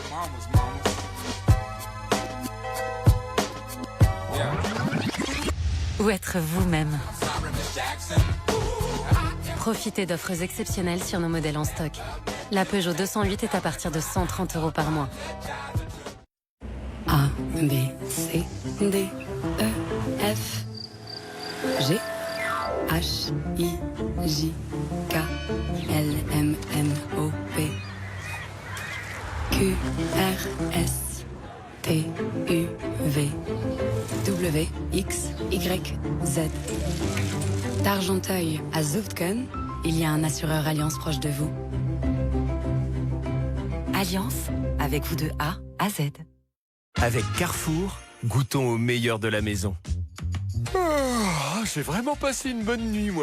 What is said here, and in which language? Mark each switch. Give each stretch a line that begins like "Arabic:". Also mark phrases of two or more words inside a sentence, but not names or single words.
French: Ou être vous-même? Profitez d'offres exceptionnelles sur nos modèles en stock. La Peugeot 208 est à partir de 130 € par mois. A,
English: B, C, D, E, F, G, H, I, J, K, L, M, N, O, P, Q, R, S, T, U, V, W, X, Y, Z.
French: D'Argenteuil à Zoutken, il y a un assureur Alliance proche de vous. Alliance, avec vous de A à Z. Avec Carrefour, goûtons au meilleur de la maison. Oh, j'ai vraiment passé une bonne nuit, moi.